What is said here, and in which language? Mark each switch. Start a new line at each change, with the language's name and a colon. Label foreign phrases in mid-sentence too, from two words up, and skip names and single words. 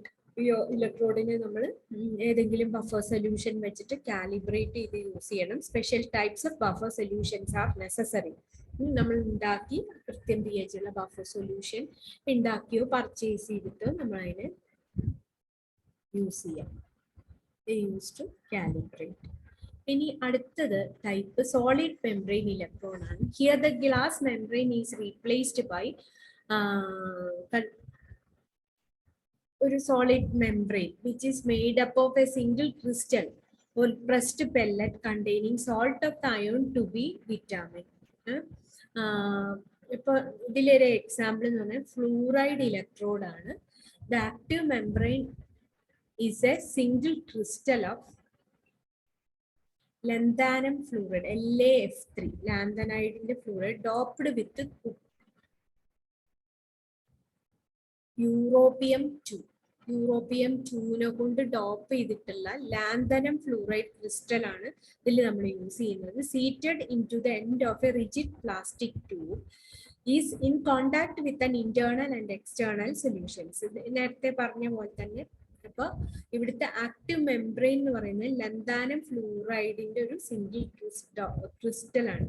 Malayalam: ഇലക്ട്രോഡിനെ നമ്മൾ ഏതെങ്കിലും
English: buffer solution
Malayalam: വെച്ചിട്ട് കാലിബ്രേറ്റ് ചെയ്ത് യൂസ് ചെയ്യണം.
English: Special types of buffer solutions are necessary.
Malayalam: നമ്മൾ ഉണ്ടാക്കി കൃത്യം pH ഉള്ള
English: buffer solution
Malayalam: ഉണ്ടാക്കിയോ പർച്ചേസ് ചെയ്തിട്ടോ നമ്മൾ അതിനെ യൂസ് ചെയ്യാം.
English: used to calibrate.
Malayalam: ഇനി അടുത്തത്
English: type solid membrane electron
Malayalam: ആണ്.
English: Here the glass membrane is replaced by ഒരു solid membrane which is made up of a single crystal or pressed pellet containing salt of the ion to be determined.
Malayalam: ഇപ്പോൾ ഇതിലൊരു എക്സാമ്പിൾ എന്ന് പറഞ്ഞാൽ
English: fluoride electrode
Malayalam: ആണ്.
English: The active membrane is a single crystal of lanthanum fluoride, LaF3, lanthanide fluoride doped with Europium-2.
Malayalam: Europium-2 നെ കൊണ്ട് ഡോപ്പ് ചെയ്തിട്ടുള്ള
English: lanthanum fluoride crystal
Malayalam: ആണ് ഇതിൽ നമ്മൾ യൂസ് ചെയ്യുന്നത്.
English: Seated in to the end of a rigid plastic tube is in contact with an internal and external solutions.
Malayalam: നേരത്തെ പറഞ്ഞ പോലെ തന്നെ അപ്പൊ ഇവിടുത്തെ
English: active membrane
Malayalam: എന്ന് പറയുന്നത് ലന്താനം ഫ്ലൂറൈഡിന്റെ ഒരു
English: single crystal
Malayalam: ആണ്.